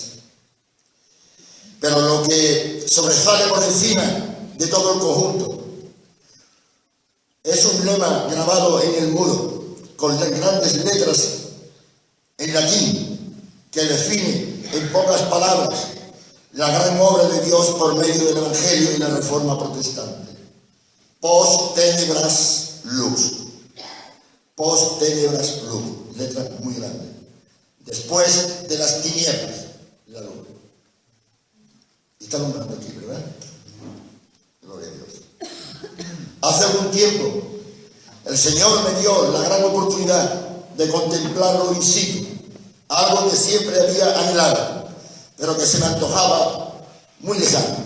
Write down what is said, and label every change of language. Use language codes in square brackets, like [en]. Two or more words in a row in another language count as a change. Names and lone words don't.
[es] Pero lo que sobresale por encima de todo el conjunto es un lema grabado en el muro con las grandes letras en latín que define en pocas palabras la gran obra de Dios por medio del Evangelio y la Reforma protestante. [la] Post tenebras lux. Post tenebras lux. [es] Letra muy grande. Después de las tinieblas, la luz. Y está nombrando aquí, ¿verdad? Gloria a Dios. Hace algún tiempo, el Señor me dio la gran oportunidad de contemplarlo [la] in situ, [es] algo que siempre había anhelado, pero que se me antojaba muy lejano.